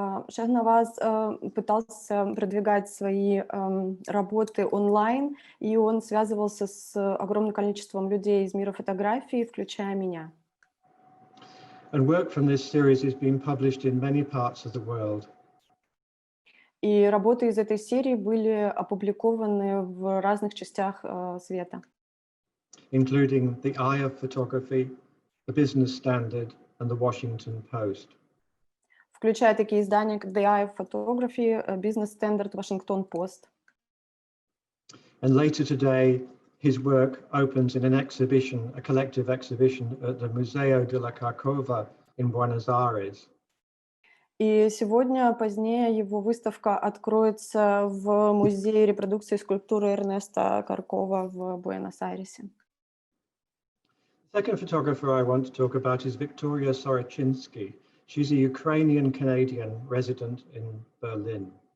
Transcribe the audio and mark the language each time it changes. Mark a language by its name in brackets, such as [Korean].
[Russian] Шахнаваз пытался продвигать свои работы онлайн, и он связывался с огромным количеством людей из мира фотографии, включая меня. [English] And work from this series is being published in many parts of the world. [Russian] И работы из этой серии были опубликованы в разных частях света. [English] Including the Eye of Photography, the Business Standard, and the Washington Post. [Russian] Включая такие издания, как The Eye of Photography, Business Standard, Washington Post. [English] And later today, his work opens in an exhibition, a collective exhibition at the Museo de la Carcova in Buenos Aires. [Russian] И сегодня, позднее, его выставка откроется в музее репродукции скульптуры Эрнеста Каркова в Буэнос-Айресе. [English] The second photographer I want to talk about is Victoria Sorichinsky. She's a Ukrainian-Canadian resident in Berlin.